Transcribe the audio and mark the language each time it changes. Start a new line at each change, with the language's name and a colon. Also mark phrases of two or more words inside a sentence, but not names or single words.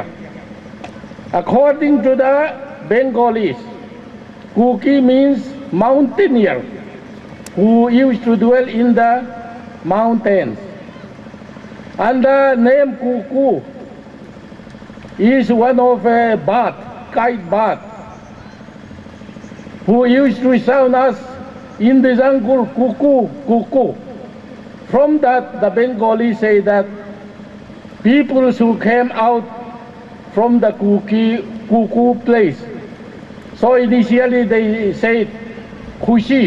English: According to the Bengalis, Kuki means mountaineer who used to dwell in the mountains. And the name Kuku is one of a bat, kite bat, who used to sound us in the jungle, Kuku, Kuku. From that, the Bengalis say that people who came out from the Kuku place. So initially they said Kushis.